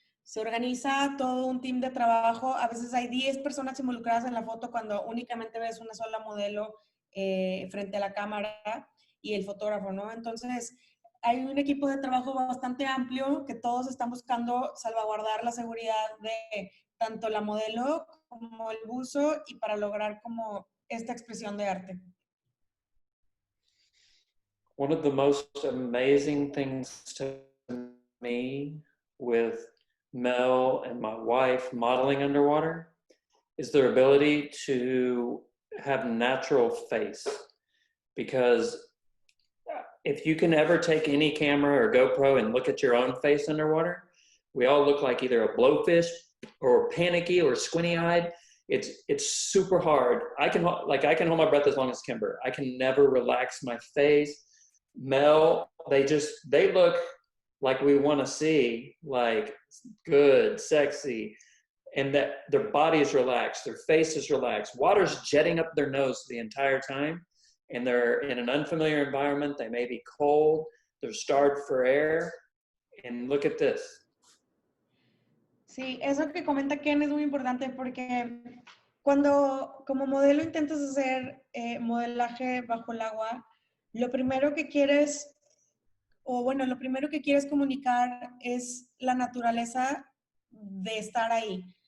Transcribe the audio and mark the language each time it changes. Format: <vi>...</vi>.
<es>Se organiza todo un team de trabajo. A veces hay 10 personas involucradas en la foto cuando únicamente ves una sola modelo frente a la cámara y el fotógrafo, ¿no? Entonces, hay un equipo de trabajo bastante amplio que todos están buscando salvaguardar la seguridad de tanto la modelo como el buzo y para lograr como esta expresión de arte.</es> <en>One of the most amazing things to me with Mel and my wife modeling underwater is their ability to have natural face. Because if you can ever take any camera or GoPro and look at your own face underwater, we all look like either a blowfish or panicky or squinty-eyed. It's super hard. I can hold my breath as long as Kimber. I can never relax my face. Mel, they look like we want to see, like good, sexy, and that their body is relaxed, their face is relaxed. Water's jetting up their nose the entire time, and they're in an unfamiliar environment. They may be cold, they're starved for air, and look at this.</en> <es>Sí, eso que comenta Ken es muy importante porque cuando como modelo intentas hacer modelaje bajo el agua, lo primero que quieres comunicar es la naturaleza de estar ahí.</es>